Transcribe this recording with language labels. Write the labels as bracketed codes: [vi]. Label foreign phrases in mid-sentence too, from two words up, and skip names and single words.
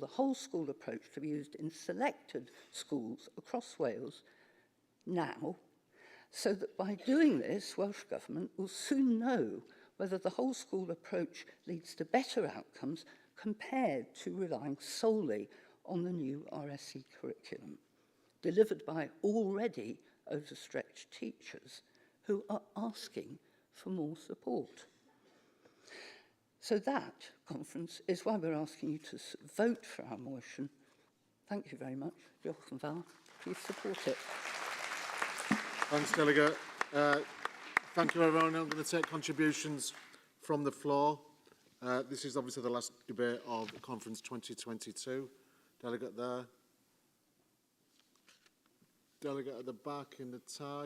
[en] whole school approach to be used in selected schools across Wales now, so that by doing this, Welsh Government will soon know whether the whole school approach leads to better outcomes compared to relying solely on the new RSE curriculum, delivered by already overstretched teachers who are asking for more support. So that, conference, is why we're asking you to vote for our motion. Thank you very much. [cy] Diolch yn fawr. [en] Please support it. Thanks, Delegate. Thank you, everyone. I'm going to take contributions from the floor. This is obviously the last debate of Conference 2022. Delegate there. Delegate at the back in the tie.